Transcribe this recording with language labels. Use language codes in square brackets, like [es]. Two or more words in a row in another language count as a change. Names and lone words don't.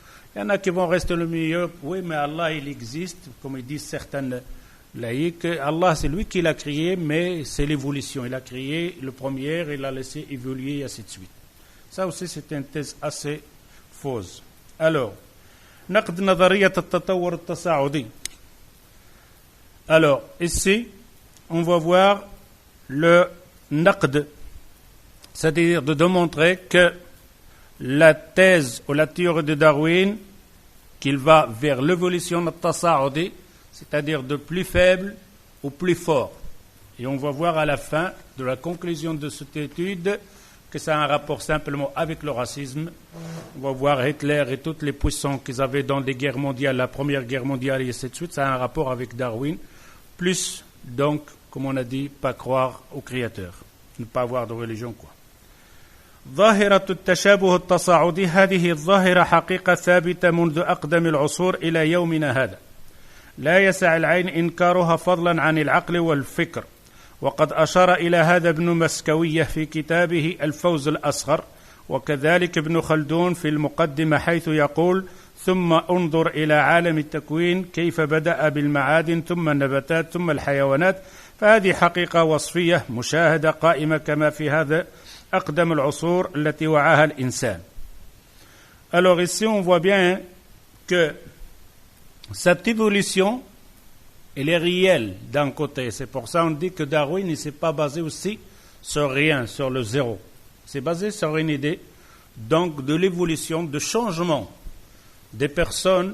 [fr] Il y en a qui vont rester le milieu, oui mais Allah il existe, comme ils disent certaines laïcs, Allah c'est lui qui l'a créé, mais c'est l'évolution. Il a créé le premier, il l'a laissé évoluer et ainsi de suite. Ça aussi c'est une thèse assez fausse. Alors, [ar] نقد نظرية التطور التصاعدي. [fr] Alors, ici, on va voir le naqd, c'est-à-dire de démontrer que la thèse ou la théorie de Darwin, qu'il va vers l'évolution al-tasa'udi, c'est-à-dire de plus faible au plus fort. Et on va voir à la fin de la conclusion de cette étude que ça a un rapport simplement avec le racisme. On va voir Hitler et toutes les puissances qu'ils avaient dans les guerres mondiales, la première guerre mondiale et ainsi de suite, ça a un rapport avec Darwin. Plus, donc, comme on a dit, pas croire au Créateur, ne pas avoir de religion, quoi. [ar] ظاهرة التشابه التصاعدي هذه الظاهرة حقيقة ثابتة منذ أقدم العصور إلى يومنا هذا. لا يسع العين إنكارها فضلا عن العقل والفكر. وقد أشار إلى هذا ابن مسكوية في كتابه الفوز الأصغر، وكذلك ابن خلدون في المقدمة حيث يقول: ثم انظر إلى عالم التكوين كيف بدأ بالمعادن ثم النباتات ثم الحيوانات، فهذه حقيقة وصفية مشاهدة قائمة كما في هذا أقدم العصور التي وعاها الإنسان. [fr] Alors ici on voit bien que cette évolution, elle est réelle d'un côté. C'est pour ça qu'on dit que Darwin ne s'est pas basé aussi sur rien, sur le zéro. C'est basé sur une idée, donc, de l'évolution, de changement des personnes.